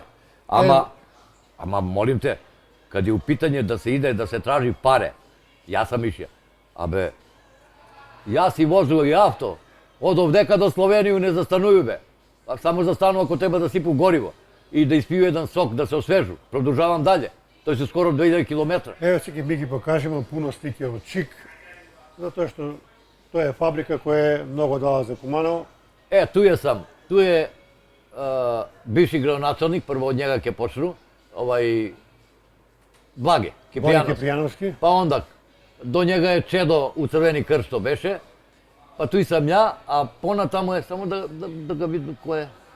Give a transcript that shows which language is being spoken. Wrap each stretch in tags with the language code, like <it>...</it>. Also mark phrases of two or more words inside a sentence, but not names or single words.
<sr>Ama, molim te, kad je u pitanje da se ide, da se traži pare, ja sam išao. Abe, ja si vozio i auto, od ovdeka do Sloveniju ne zastanuju be. Samo zastanu ako treba da sipu gorivo i da ispiju jedan sok, da se osvežu. Produžavam dalje. To je skoro 2000 km. Evo</sr> <mk>сега ми ги покажемо</mk> <sr>puno slike od ČIK, zato što to je fabrika koja je mnogo dala za Kumanovo. Tu je bivši gradonačelnik, prvo od njega ke počnu, Blage Kiprijanovski. Pa onda, do njega je Čedo u Crveni krst što beše, pa tu i sam ja, a pona tamo je, samo da ga vidim ko je.</sr>